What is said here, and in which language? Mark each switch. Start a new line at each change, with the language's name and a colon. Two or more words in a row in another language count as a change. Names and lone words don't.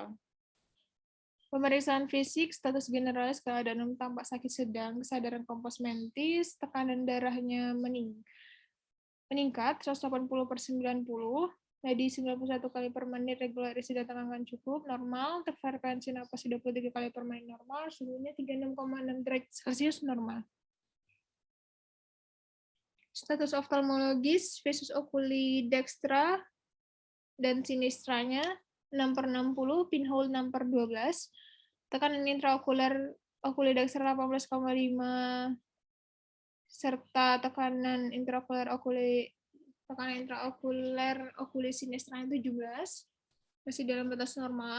Indonesian: Pemeriksaan fisik,
Latin: status generalis
Indonesian: keadaan tampak sakit sedang, kesadaran
Latin: kompos mentis,
Indonesian: tekanan darahnya meningkat 180/90, nadi 91 kali per menit, regular isi datang cukup, normal, frekuensi napas 23 kali per menit normal, suhunya 36,6 derajat Celcius normal. Status oftalmologis,
Latin: visus oculi dextra
Indonesian: dan sinistranya 6/60, pinhole 6/12, tekanan intraokular oculodextra 18,5, serta tekanan intraokular
Latin: okuli sinistra
Indonesian: 17, masih dalam batas normal.